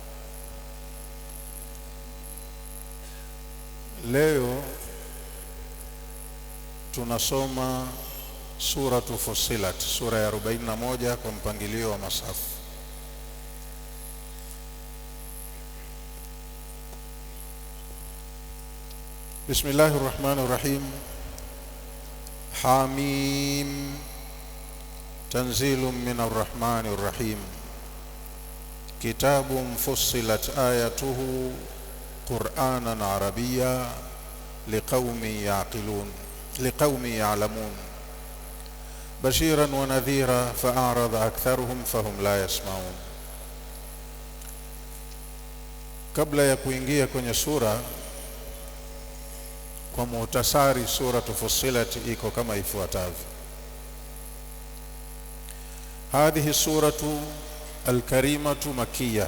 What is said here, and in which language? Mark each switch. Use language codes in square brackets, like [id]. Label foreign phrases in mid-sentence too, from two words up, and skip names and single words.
[sw] Leo tunasoma suratu Fussilat, sura ya 41 kwa mpangilio wa masafu. [ar] بسم الله الرحمن الرحيم. حم تنزيل من الرحمن الرحيم. كتاب فصلت آياته قرآنا عربيا لقوم يعلمون بشيرا ونذيرا فأعرض أكثرهم فهم لا يسمعون. [sw] Kabla ya kuingia kwenye sura, kwa muhtasari, suratu Fussilat iko kama ifuatavyo. [ar] هذه السورة الكريمة مكية.